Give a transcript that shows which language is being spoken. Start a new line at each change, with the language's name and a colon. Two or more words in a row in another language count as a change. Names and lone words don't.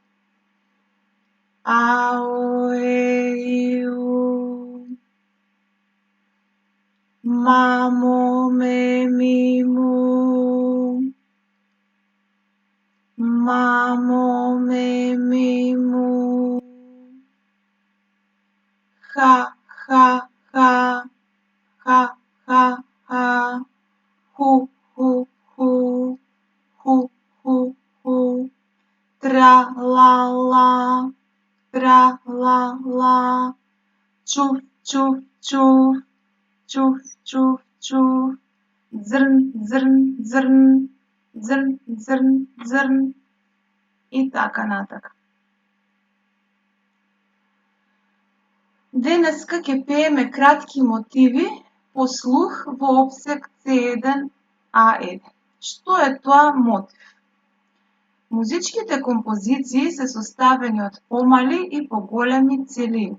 Macedonian: Ао, е, и, у. Мамо, ме, ми, му. Мамо, ме, ми, му. Ха, ха, ха. Ха, ха, ха. Ху, ху, ху. Ху, ху, ху. Тра, ла, ла. Тра, ла, ла. Чуф, чуф, чуф. Чуф, чуф, чуф. Зрн, зрн, зрн. Зрн, зрн, зрн. И така натака. Денеска ќе пееме кратки мотиви по слух во опсек C1A1. Што е тоа мотив? Музичките композиции се составени од помали и поголеми целини.